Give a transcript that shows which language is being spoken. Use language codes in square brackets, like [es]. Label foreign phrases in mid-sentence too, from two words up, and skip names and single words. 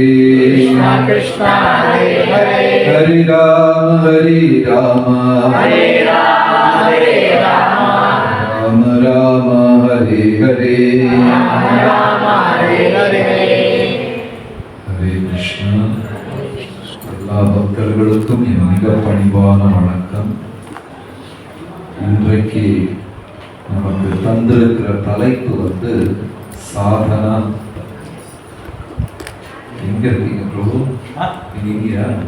[sa] Krishna Krishna Hare Hare Hare Rama Hare Rama Rama Rama Hare Hare Rama Hare Hare [ta] Hare Krishna எல்லா பக்தர்களுக்கும் என் மிக பணிவான வணக்கம். இன்றைக்கு நமக்கு தந்திருக்கிற தலைப்பு சாதனா. எங்க இருக்கீங்க பிரபு? இங்கயா?